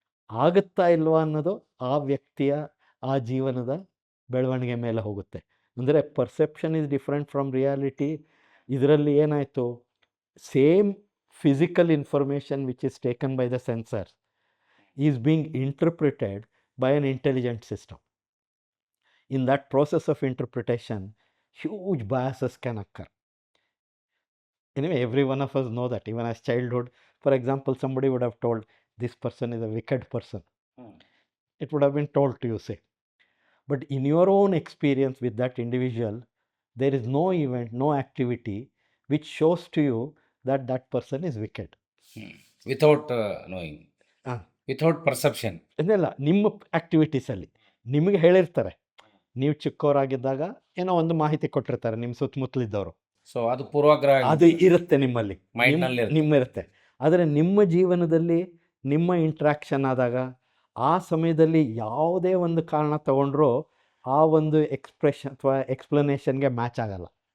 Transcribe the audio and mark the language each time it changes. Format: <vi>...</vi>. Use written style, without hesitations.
<kn>ಆಗುತ್ತಾ ಇಲ್ವಾ ಅನ್ನೋದು ಆ ವ್ಯಕ್ತಿಯ ಆ ಜೀವನದ ಬೆಳವಣಿಗೆ ಮೇಲೆ ಹೋಗುತ್ತೆ.</kn> <en>ಅಂದರೆ perception is different from reality.</en> <kn>ಇದರಲ್ಲಿ ಏನಾಯಿತು,</kn> <en>Same physical information which is taken by the sensor is being interpreted by an intelligent system. In that process of interpretation, huge biases can occur. Anyway, every one of us know that. Even as childhood, for example, somebody would have told, this person is a wicked person. It would have been told to you, say. But in your own experience with that individual, there is no event, no activity which shows to you that that person is wicked. Without knowing, Ah. Without perception.</en> <kn>ಇದೆಲ್ಲ ನಿಮ್ಮ ಆ್ಯಕ್ಟಿವಿಟೀಸಲ್ಲಿ ನಿಮಗೆ ಹೇಳಿರ್ತಾರೆ. ನೀವು ಚಿಕ್ಕವರಾಗಿದ್ದಾಗ ಏನೋ ಒಂದು ಮಾಹಿತಿ ಕೊಟ್ಟಿರ್ತಾರೆ ನಿಮ್ಮ ಸುತ್ತಮುತ್ತಲಿದ್ದವರು. ಸೊ ಅದು ಪೂರ್ವಾಗ್ರಹ ಅದು ಇರುತ್ತೆ ನಿಮ್ಮಲ್ಲಿ, ಮೈಂಡ್ನಲ್ಲಿ ಇರುತ್ತೆ. ಆದರೆ ನಿಮ್ಮ ಜೀವನದಲ್ಲಿ ನಿಮ್ಮ ಇಂಟ್ರ್ಯಾಕ್ಷನ್ ಆದಾಗ ಆ ಸಮಯದಲ್ಲಿ ಯಾವುದೇ ಒಂದು ಕಾರಣ ತಗೊಂಡ್ರೂ ಆ ಒಂದು ಎಕ್ಸ್ಪ್ರೆಷನ್ ಅಥವಾ ಎಕ್ಸ್ಪ್ಲನೇಷನ್ಗೆ ಮ್ಯಾಚ್ ಆಗಲ್ಲ.</kn>